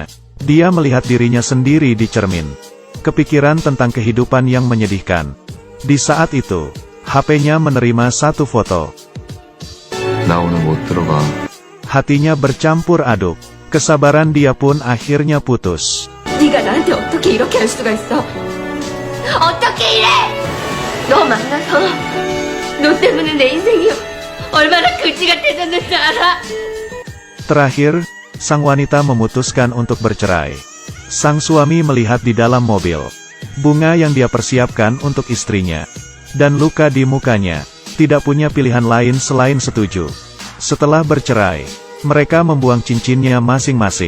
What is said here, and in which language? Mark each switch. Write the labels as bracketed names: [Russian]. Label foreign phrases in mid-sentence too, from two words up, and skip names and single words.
[Indonesian] Dia melihat dirinya sendiri di cermin. Kepikiran tentang kehidupan yang menyedihkan. Di saat itu, HP-nya menerima satu foto. Hatinya bercampur aduk. Kesabaran dia pun akhirnya putus. [Korean] 네가 나한테 어떻게 이렇게 할 수가 있어? 어떻게 이래? 너 만나서 너 때문에 내 인생이 얼마나 그지 같아졌는지 알아? [Indonesian] Terakhir, sang wanita memutuskan untuk bercerai. Sang suami melihat di dalam mobil bunga yang dia persiapkan untuk istrinya. Dan luka di mukanya. Tidak punya pilihan lain selain setuju. Setelah bercerai, mereka membuang cincinnya masing-masing.